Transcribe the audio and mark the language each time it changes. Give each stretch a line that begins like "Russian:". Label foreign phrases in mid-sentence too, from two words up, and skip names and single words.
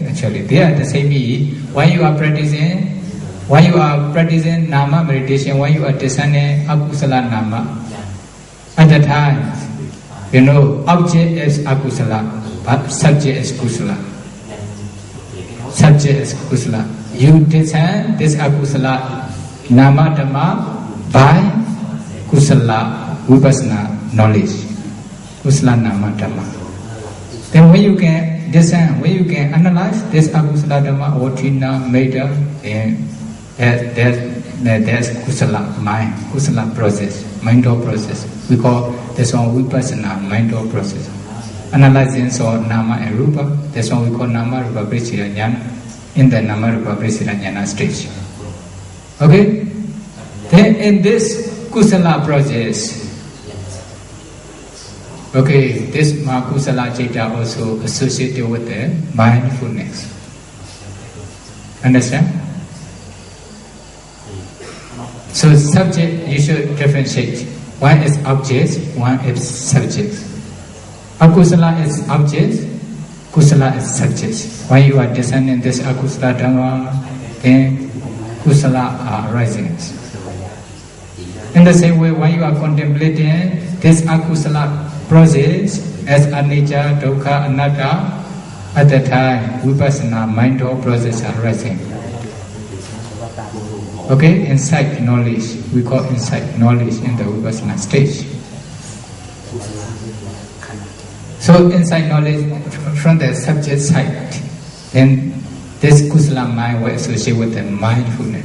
English: Actually, they are the same. When you are practicing nama meditation, when you are discerning
Pali: akusala nama,
English: at the time, object is akusala, but subject is kusala. Subject is kusala. You discern this
Pali: akusala nama dhamma
English: by
Pali: kusala vipassana
English: knowledge.
Pali: Kusala nama dhamma.
English: Then when you can discern, when you can analyze this
Pali: akusala dhamma
English: or
Pali: tina, metta,
English: there's kusala mind, kusala process, mental process. We call this one vipassana, mental process. Analyzing so nama and rupa, that's what we call
Pali: nama rupa prasira jnana,
English: in the
Pali: nama rupa prasira jnana
English: stage. Okay? Then in this kusala process, okay, this
Pali: kusala citta
English: also associated with the mindfulness. Understand? So subject, you should differentiate. One is object, one is subject. Akusala is object, kusala is subject. When you are discerning this
Pali: akusala dhamma,
English: then kusala are arising. In the same way, when you are contemplating this akusala process as
Pali: anicca, dukkha, anatta,
English: at that time, vipassana mind or process are arising. Okay, insight knowledge, we call insight knowledge in the vipassana stage. So insight knowledge from the subject side, then this kusala mind will associate with the mindfulness.